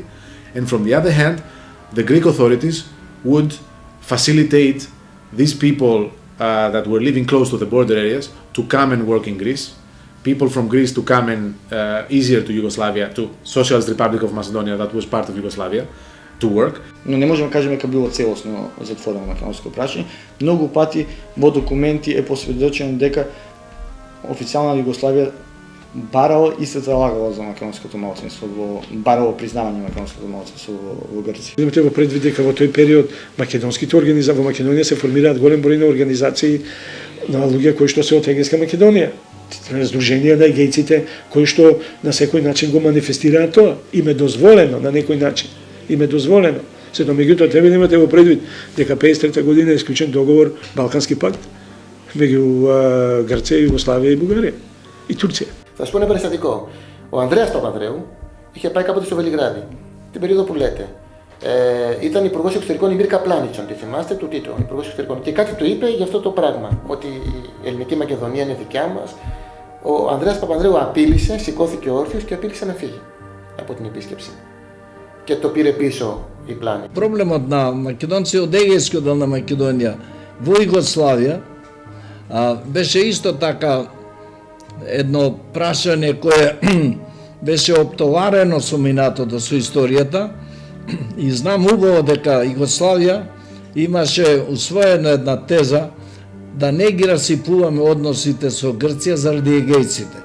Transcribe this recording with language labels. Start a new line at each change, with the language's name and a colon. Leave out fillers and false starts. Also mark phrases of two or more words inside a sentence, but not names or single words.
English: And from the other hand, the Greek authorities would facilitate these people that were living close to the border areas to come and work in Greece, people from Greece to come and easier to Yugoslavia, to Socialist Republic of Macedonia that was part of Yugoslavia, to work.
Macedonian: Но не можеме да кажеме дека било целосно затворено македонско прашање. Многу пати во документи е посведочено дека официјална Југославија барало и се залагало за македонското малцинство, барало признавање македонското малцинство во Грција. Има треба предвид дека во тој период македонските организации во Македонија се формираат голем број на организации на луѓе кои што се од Егејска Македонија. Сдруженија на егејците кои што на секој начин го манифестираат тоа. Им е дозволено на некој начин. Им е дозволено. Сето меѓутоа треба да имате во предвид дека 53 година е исклучен договор Балкански пакт меѓу Грција, Југославија и Бугарија и Турција.
Greek: Θα σου πω ένα περιστατικό. Ο Ανδρέας Παπανδρέου είχε πάει κάποτε στο Βελιγράδι, την περίοδο που λέτε. Ήταν υπουργός εξωτερικών η Μίρκα Πλάνιτσον, τη θυμάστε, του Τίτο, υπουργός εξωτερικών. Και κάτι του είπε για αυτό το πράγμα, ότι η ελληνική Μακεδονία είναι δικιά μας. Ο Ανδρέας Παπανδρέου απείλησε, σηκώθηκε όρθιος και απείλησε να φύγει από την επίσκεψη. Και το πήρε πίσω η Πλάνη.
Macedonian: Проблемот на македонци од Егејскиот дел на Македонија во Југославија Беше исто така едно прашање кое беше оптоварено со минатото, со историјата, и знам убаво дека Југославија имаше усвоена една теза да не ги расипуваме односите со Грција заради егејците.